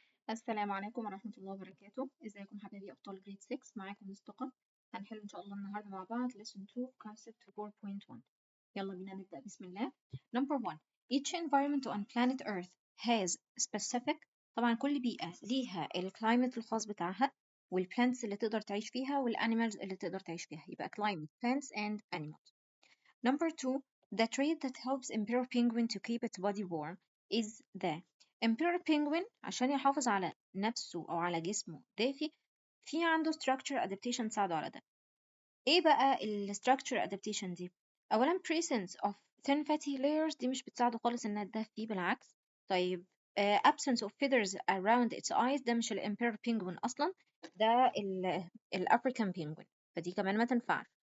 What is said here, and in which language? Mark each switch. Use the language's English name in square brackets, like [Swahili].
[Arabic] السلام عليكم ورحمة الله وبركاته. ازيكم حبايبي أبطال جريد 6؟ معاكم مصطفى. هنحل إن شاء الله النهاردة مع بعض lesson 2 concept 4.1. يلا بينا نبدأ بسم الله. [English] Number 1. Each environment on planet Earth has specific. [Arabic] طبعا كل بيئة ليها الكلايمت الخاص بتاعها والplants اللي تقدر تعيش فيها والانيمالز اللي تقدر تعيش فيها. [English] يبقى climate, plants and animals. Number 2. The trait that helps emperor penguin to keep its body warm is the emperor penguin. [Arabic] عشان يحافظ على نفسه أو على جسمه دافي في عنده structure adaptation تساعده على ده. إيه بقى ال structure adaptation دي؟ أولا [English] presence of thin fatty layers [Arabic] دي مش بتساعده خالص إنها تدفي، بالعكس. طيب [English] absence of feathers around its eyes [Arabic] ده مش ال emperor penguin أصلا، ده ال African penguin، فدي كمان ما تنفعش.